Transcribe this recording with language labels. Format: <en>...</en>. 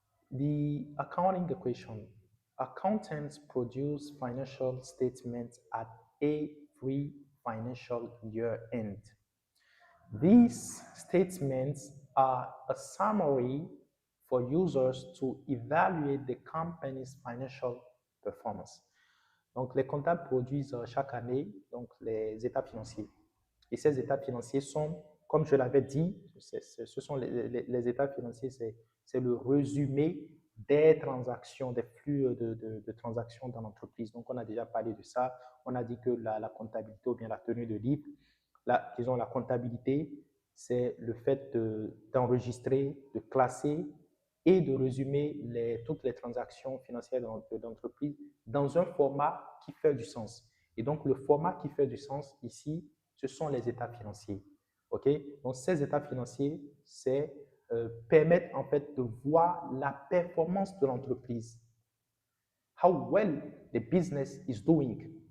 <en>The accounting equation. Accountants produce financial statements at every financial year end. These statements are a summary for users to evaluate the company's financial performance.</en> <fr>Donc, les comptables produisent chaque année donc, les états financiers. Et ces états financiers sont, comme je l'avais dit, ce sont les états financiers, c'est le résumé des transactions, des flux de transactions dans l'entreprise. Donc, on a déjà parlé de ça. On a dit que la comptabilité ou bien la tenue de livre, disons la comptabilité, c'est le fait d'enregistrer, de classer et de résumer toutes les transactions financières de l'entreprise dans un format qui fait du sens. Et donc, le format qui fait du sens ici, ce sont les états financiers. OK? Donc, ces états financiers, permettent en fait de voir la performance de l'entreprise.</fr> <en>How well the business is doing.</en>